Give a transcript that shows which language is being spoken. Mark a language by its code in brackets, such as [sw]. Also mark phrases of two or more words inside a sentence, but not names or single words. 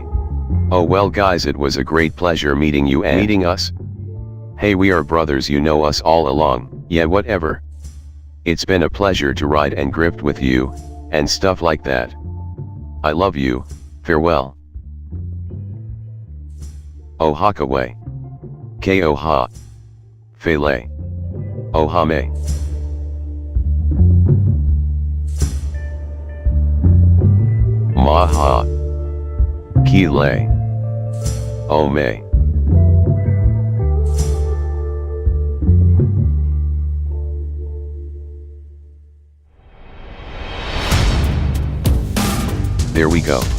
[en] Oh well guys, it was a great pleasure meeting you and meeting us. Hey, we are brothers, you know us all along. Yeah, whatever. It's been a pleasure to ride and grift with you, and stuff like that. I love you, farewell. Oh Hakaway. K-O-Ha. Fele. Ohame. Maha. Kile. Ome. There we go.